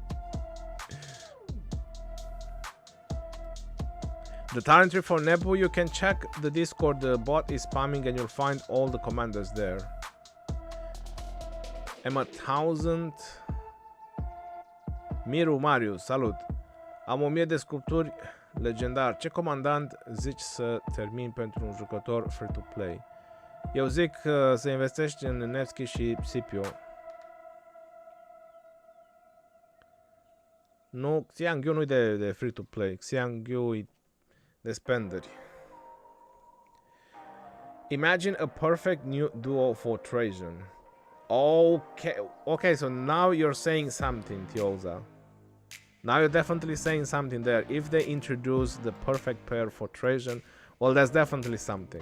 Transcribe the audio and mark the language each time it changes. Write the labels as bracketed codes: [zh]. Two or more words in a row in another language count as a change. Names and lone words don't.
[en] The talent tree for Nebu, you can check the Discord, the bot is spamming and you'll find all the commanders there. I'm at 1000. Miru Marius, salut. [ro] Am 1000 de sculpturi legendar. Ce comandant zici să termin pentru un jucător free-to-play? Eu zic să investești în Nevsky și Scipio. Nu, Xiangyu nu-i de free-to-play. Xiangyu-i de spenderi. [en] Imagine a perfect new duo for Trajan. Okay, so now you're saying something, Tioza. Now you're definitely saying something there. If they introduce the perfect pair for Trajan, well, that's definitely something.